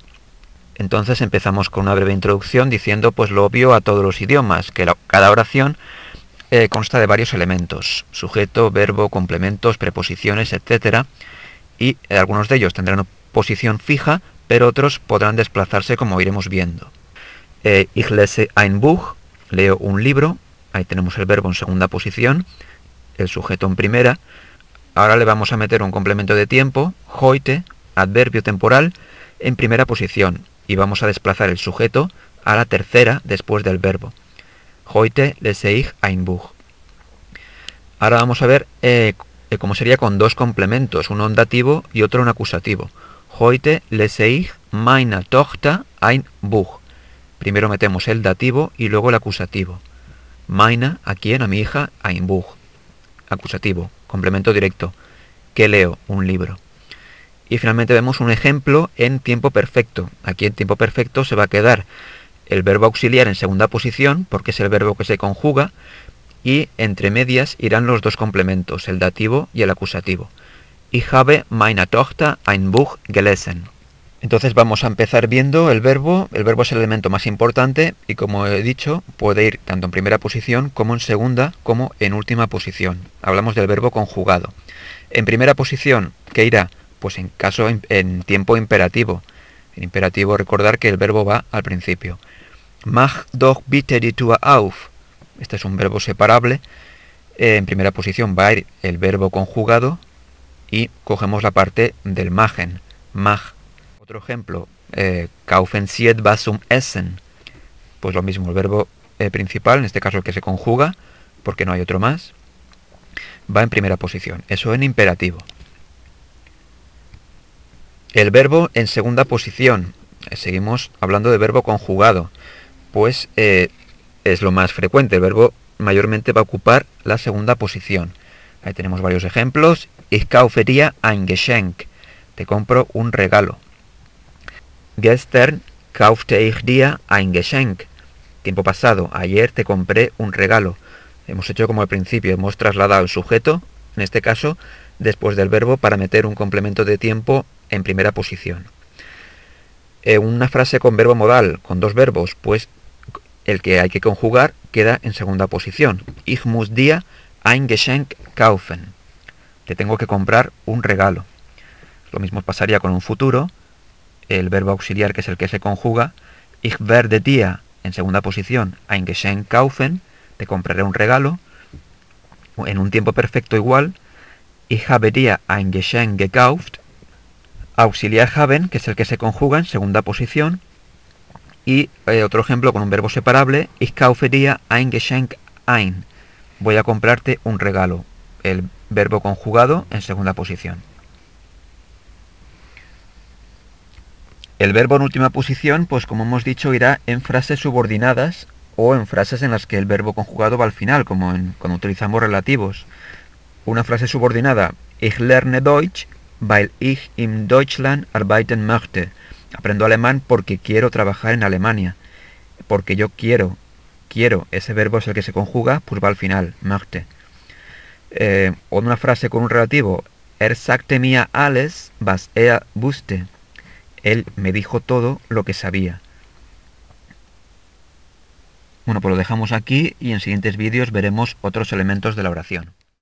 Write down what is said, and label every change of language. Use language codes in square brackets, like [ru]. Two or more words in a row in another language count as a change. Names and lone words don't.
[es] Entonces empezamos con una breve introducción diciendo pues lo obvio a todos los idiomas, que cada oración consta de varios elementos: sujeto, verbo, complementos, preposiciones, etc. Y algunos de ellos tendrán posición fija, pero otros podrán desplazarse, como iremos viendo. [de] Ich lese ein Buch, [es] leo un libro. Ahí tenemos el verbo en segunda posición, el sujeto en primera. Ahora le vamos a meter un complemento de tiempo, heute, adverbio temporal, en primera posición, y vamos a desplazar el sujeto a la tercera después del verbo. [de] Heute lese ich ein Buch. [es] Ahora vamos a ver cómo sería con dos complementos, uno en dativo y otro en acusativo. [de] Heute lese ich meiner Tochter ein Buch. [es] Primero metemos el dativo y luego el acusativo. Meine, ¿a quién? A mi hija, [de] ein Buch. [es] Acusativo, complemento directo. ¿Qué leo? Un libro. Y finalmente vemos un ejemplo en tiempo perfecto. Aquí en tiempo perfecto se va a quedar el verbo auxiliar en segunda posición, porque es el verbo que se conjuga, y entre medias irán los dos complementos, el dativo y el acusativo. [de] Ich habe meine Tochter ein Buch gelesen. [es] Entonces vamos a empezar viendo el verbo. El verbo es el elemento más importante y, como he dicho, puede ir tanto en primera posición como en segunda como en última posición. Hablamos del verbo conjugado. En primera posición, ¿qué irá? Pues en tiempo imperativo. En imperativo, recordar que el verbo va al principio. [de] Mach doch bitte die Tür auf. [es] Este es un verbo separable. En primera posición va a ir el verbo conjugado y cogemos la parte del machen. Mach. Otro ejemplo, [de] kaufen Sie etwas zum Essen. [es] Pues lo mismo, el verbo principal, en este caso el que se conjuga, porque no hay otro más, va en primera posición. Eso en imperativo. El verbo en segunda posición. Seguimos hablando de verbo conjugado. Pues es lo más frecuente. El verbo mayormente va a ocupar la segunda posición. Ahí tenemos varios ejemplos. [de] Ich kaufe dir ein Geschenk. [es] Te compro un regalo. [de] Gestern kaufte ich dir ein Geschenk. [es] Tiempo pasado, ayer te compré un regalo. Hemos hecho como al principio, hemos trasladado el sujeto, en este caso, después del verbo para meter un complemento de tiempo en primera posición. Una frase con verbo modal, con dos verbos, pues el que hay que conjugar queda en segunda posición. [de] Ich muss dir ein Geschenk kaufen. [es] Te tengo que comprar un regalo. Lo mismo pasaría con un futuro. El verbo auxiliar, que es el que se conjuga, [de] ich werde dir, [es] en segunda posición, [de] ein Geschenk kaufen, [es] te compraré un regalo. En un tiempo perfecto igual, [de] ich habe dir ein Geschenk gekauft, auxiliar haben, [es] que es el que se conjuga en segunda posición. Y otro ejemplo con un verbo separable, [de] ich kaufe dir ein Geschenk ein, [es] voy a comprarte un regalo, el verbo conjugado en segunda posición. El verbo en última posición, pues como hemos dicho, irá en frases subordinadas o en frases en las que el verbo conjugado va al final, como cuando utilizamos relativos. Una frase subordinada, [de] ich lerne Deutsch, weil ich in Deutschland arbeiten möchte. [es] Aprendo alemán porque quiero trabajar en Alemania. Porque yo quiero, ese verbo es el que se conjuga, pues va al final, möchte. O una frase con un relativo, [de] sagte mir alles, was wusste. [es] Él me dijo todo lo que sabía. Bueno, pues lo dejamos aquí y en siguientes vídeos veremos otros elementos de la oración.